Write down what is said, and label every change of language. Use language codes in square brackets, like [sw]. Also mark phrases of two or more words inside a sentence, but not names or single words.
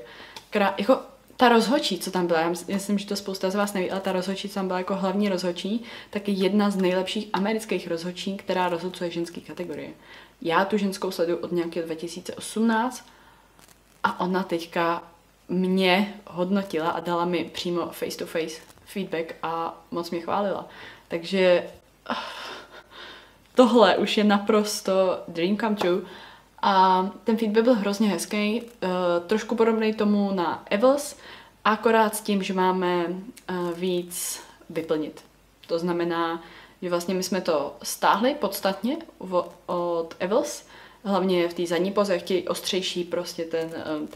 [cs] Jako ta rozhodčí, co tam byla, já myslím, že to spousta z vás neví, ale ta rozhodčí, co tam byla jako hlavní rozhodčí, tak je jedna z nejlepších amerických rozhodčí, která rozhodcuje ženské kategorie. Já tu ženskou sleduju od nějakého 2018 a ona teďka mě hodnotila a dala mi přímo [en] face-to-face feedback [cs] a moc mě chválila. Takže tohle už je naprosto [en] dream come true. [cs] A ten feedback byl hrozně hezký, trošku podobný tomu na Evels, akorát s tím, že máme víc vyplnit. To znamená, že vlastně my jsme to stáhli podstatně od Evels, hlavně v té zadní poze, chtějí ostřejší prostě ten